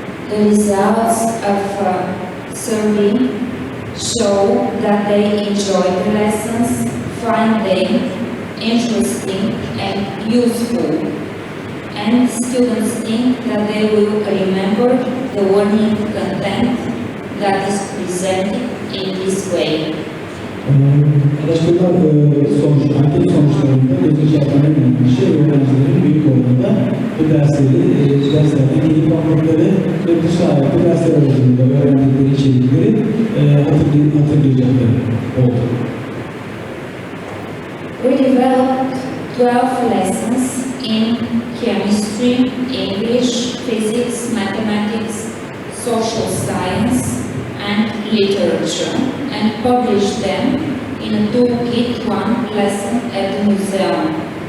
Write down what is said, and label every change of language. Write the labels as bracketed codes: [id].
[en] The results of a survey show that they enjoy the lessons, find them interesting and useful, and students think that they will remember the learning content that is presented in this way. [tr] Araştırma anket sonuçlarında gözü çarpan en önemli şey öğrencilerin büyük oranda bu derslerden keyif almaları ve bu sayede bu dersler arasında öğrendikleri içerikleri hatırlayacakları oldu. [en] We developed 12 lessons in chemistry, history, English, physics, mathematics, social science, and literature, and published them in a toolkit, one lesson at the museum.